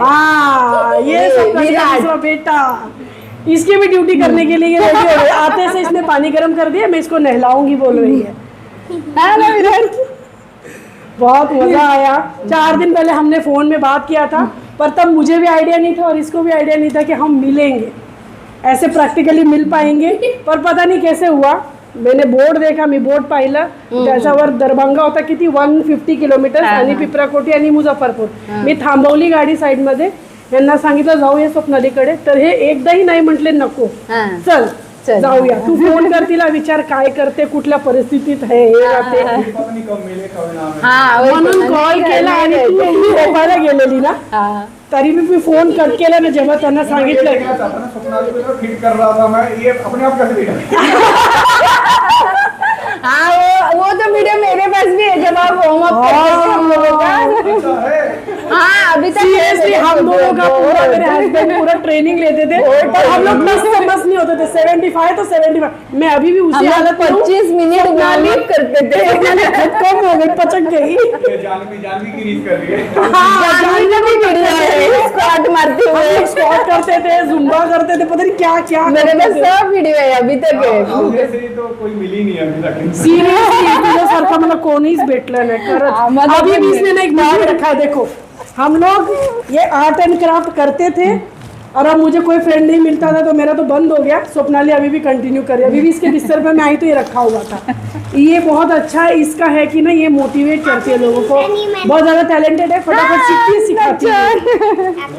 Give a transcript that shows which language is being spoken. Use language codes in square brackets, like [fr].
[hi] हाँ, ये सब दूसरा बेटा, इसकी भी ड्यूटी करने के लिए ये रेडी हो गई। आते से इसने पानी गर्म कर दिया, मैं इसको नहलाऊंगी बोल रही है। बहुत मजा आया। 4 दिन पहले हमने फोन में बात किया था, पर तब मुझे भी आइडिया नहीं था और इसको भी आइडिया नहीं था कि हम मिलेंगे, ऐसे प्रॅक्टिकली मिल पाएंगे। पर पता नहीं कैसे हुआ, मैंने बोर्ड देखा, [mr] मी बोर्ड पाहिलं त्याच्यावर दरभंगा होता किती 150 किलोमीटर आणि पिपराकोटी आणि मुझफ्फरपूर। मी थांबवली गाडी साईड मध्ये, यांना सांगितलं जाऊया स्वप्नालीकडे, तर हे एकदाही नाही म्हटले नको, चल जाऊया, तू फोन कर तिला, विचार काय करते, कुठल्या परिस्थितीत आहे हे राहते, म्हणून कॉल केला आणि तू झोपायला गेलेली ना, तरी मी फोन कट केला ना जेव्हा त्यांना सांगितलं। [hi] फिट कर रहा था मैं, ये अपने आप कैसे फिट हाँ, वो तो वीडियो मेरे पास भी है जब आप वार्म अप करते थे हम लोगों का। हाँ, अभी तक सीरियसली हम दोनों का पूरा, मेरे हस्बैंड पूरा ट्रेनिंग लेते थे और हम लोग बस समझ नहीं होते थे, 75 तो 75, मैं अभी भी उसी हालत में 25 मिनट वार्म अप करते थे। खुद कम हो गई, पचक गई। जानवी की रीत कर रही है। हाँ, जानवी का भी वीडियो है, स्क्वाट मारते हुए, स्क्वाट करते थे, जुम्बा करते थे, पता नहीं क्या क्या मेरे पास सब वीडियो है, अभी तक है। जैसे तो कोई मिली नहीं अभी तक। [mr] सिरियसली तुझ्यासारखं मला कोणीच भेटलं नाही खरंच। [hi] अभी भी इसने ना एक बैग रखा है, देखो हम लोग ये आर्ट एंड क्राफ्ट करते थे और अब मुझे कोई फ्रेंड नहीं मिलता था तो मेरा तो बंद हो गया। स्वप्नाली अभी भी कंटिन्यू कर रही है, अभी भी इसके बिस्तर पे मैं आई तो ये रखा हुआ था। ये बहुत अच्छा है, इसका है कि ना ये मोटिवेट करती है लोगों को, बहुत ज़्यादा टैलेंटेड है, फटाफट सीखती है, सिखाती है।